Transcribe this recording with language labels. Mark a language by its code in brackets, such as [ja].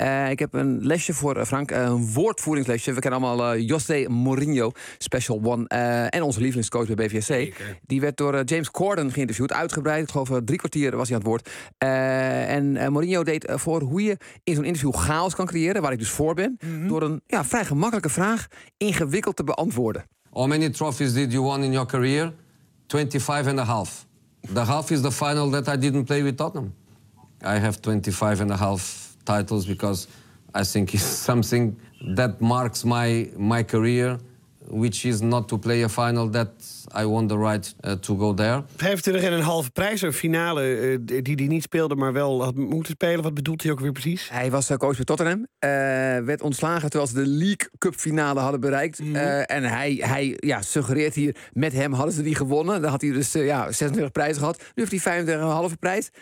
[nl] Ik heb een lesje voor Frank. Een woordvoeringslesje. We kennen allemaal José Mourinho, Special One. En onze lievelingscoach bij BVSC. Zeker. Die werd door James Corden geïnterviewd. Uitgebreid. Ik geloof 3 kwartier was hij aan het woord. Mourinho deed voor hoe je in zo'n interview chaos kan creëren, waar ik dus voor ben, door een vrij gemakkelijke vraag ingewikkeld te beantwoorden. [en] How many trophies did you win in your career? 25.5. The half is the final that I didn't play with Tottenham. I have 25.5 titles because I think it's something that marks my career, which is not to play a final that I won the right to go there. [nl] 25.5 prijs, een finale die niet speelde, maar wel had moeten spelen. Wat bedoelt hij ook weer precies? Hij was coach bij Tottenham. Werd ontslagen terwijl ze de League Cup finale hadden bereikt. En hij suggereert hier, met hem hadden ze die gewonnen. Dan had hij dus 26 prijzen gehad. Nu heeft hij 25,5 prijs.